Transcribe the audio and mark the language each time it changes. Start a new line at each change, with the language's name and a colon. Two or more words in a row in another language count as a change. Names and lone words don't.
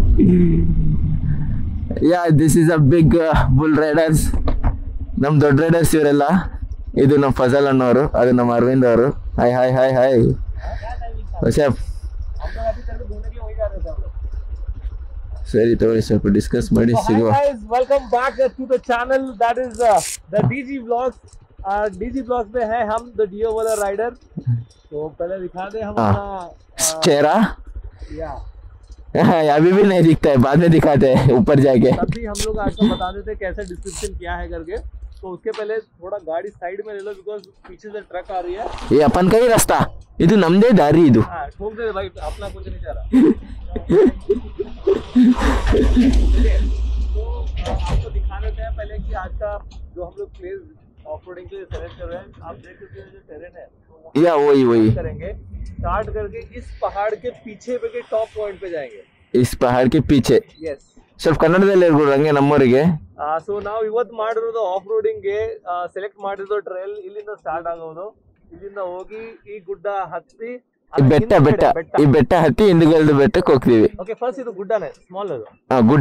English: this is a big bull riders.
Kannada: ನಮ್ಮ ದೊಡ್ಡ ರೈಡರ್ಸ್ ಇವರೆಲ್ಲ. ಇದು ನಮ್ಮ ಫಜಲ್ ಅನ್ನೋರು, ಅದು ನಮ್ಮ ಅರವಿಂದ್ ಅವರು. ಹಾಯ್. ಸರಿ ತಗೊಳ್ಳಿ, ಸ್ವಲ್ಪ ಡಿಸ್ಕಸ್ ಮಾಡಿ ಸಿಗುವ.
English: welcome back to the channel that is the DG vlogs.
Hindi: डीजी व्लॉग्स में है हम द डीओ वाला राइडर. तो पहले दिखा दे हम अपना चेहरा. अभी भी नहीं दिखता है, बाद में दिखाते हैं ऊपर जाके। तब भी हम लोग आपको बता देते हैं कैसे डिस्क्रिप्शन क्या है करके। तो उसके पहले थोड़ा गाड़ी साइड में ले लो, बिकॉज पीछे से ट्रक आ रही है। ये अपन का ही रास्ता,
Kannada: ಇದು ನಮ್ದೇ ದಾರಿ ಇದು।
Hindi: हाँ ठोक दे भाई, अपना कुछ नहीं जा रहा। तो आपको दिखा देते हैं पहले कि आज का जो हम लोग
English: place of roading
Hindi: के लिए सेलेक्ट कर रहे हैं। आप देख सकते हैं जो टेरेन है, तो या वही करेंगे स्टार्ट करके इस पहाड़ के पीछे पे के टॉप पॉइंट पे जाएंगे। इस पहाड़ के पीछे। यस,
Kannada: ಸ್ವಲ್ಪ ಕನ್ನಡದಲ್ಲಿ ಹೇಳ್ಬಿಡ್ರಿ ಹಂಗೆ ನಮ್ಮವರಿಗೆ। ಸೊ ನಾವು ಇವತ್ತು ಮಾಡಿರೋದು
English: off roading
Kannada: ಸೆಲೆಕ್ಟ್ ಮಾಡಿರೋ ಟ್ರೈಲ್ ಇಲ್ಲಿಂದ ಸ್ಟಾರ್ಟ್ ಆಗೋದು। ಇಲ್ಲಿಂದ ಹೋಗಿ ಈ ಗುಡ್ಡ ಹತ್ತಿ ಈ ಬೆಟ್ಟ ಹತ್ತಿ ಹಿಂದುಗಡೆ ಬೆಟ್ಟಕ್ಕೆ ಹೋಗ್ತೀವಿ।
English: okay, first
Kannada: ಇದು ಗುಡ್ಡನೇ, ಸ್ಮಾಲ್ ಅದು ಗುಡ್ಡ,